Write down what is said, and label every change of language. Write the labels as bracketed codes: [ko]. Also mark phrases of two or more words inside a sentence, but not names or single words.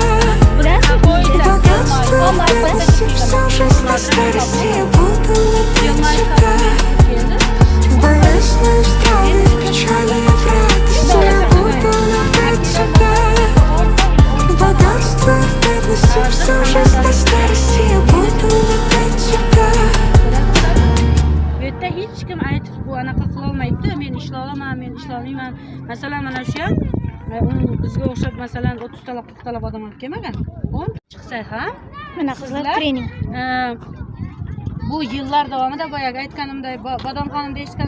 [ru] В богатстве и в бедности, всю жизнь до старости я буду любить тебя. В болезни, в здравии, в печали и в радости я буду любить тебя. В богатстве и в бедности, всю жизнь до старости я буду любить тебя. [uz] Bu yerda hech kim aytib bu anaqa qila olmaydi. Men ishlay olaman, men ishlay olmayman. Masalan, mana shu ham bizga o'xshab masalan 30 talab 40 talab odam olib kelmagan. 10 chiqsa ham Mana qizlar trening. Bu yillar davomida boyagi aytganimdek Bodomxonimda eshitgansizlarmi?